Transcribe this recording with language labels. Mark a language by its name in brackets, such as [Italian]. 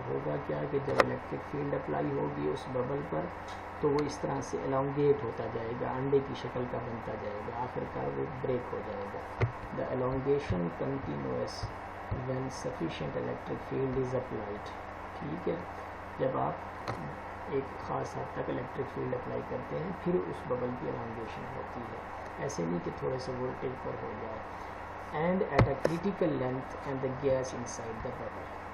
[Urdu] ہوگا کیا کہ جب الیکٹرک فیلڈ اپلائی ہوگی اس ببل پر تو وہ اس طرح سے elongate ہوتا جائے گا, انڈے کی شکل کا بنتا جائے گا, آخر کار وہ بریک ہو جائے گا. [English] The elongation continues when sufficient electric field is applied. [Urdu] ٹھیک ہے, جب آپ ایک خاص حد تک الیکٹرک فیلڈ اپلائی کرتے ہیں پھر اس ببل کی elongation ہوتی ہے, ایسے نہیں کہ تھوڑے سے وولٹیج پر ہو جائے. [English] And at a critical length and the gas inside the bubble.